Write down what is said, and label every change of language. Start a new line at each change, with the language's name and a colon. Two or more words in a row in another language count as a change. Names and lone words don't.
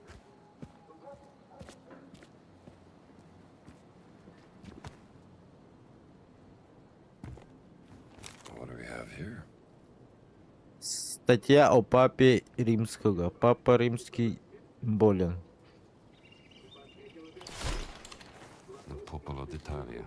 English: What do we have here?
Russian: Статья о папе римского. Папа римский болен.
English: The Popolo d'Italia.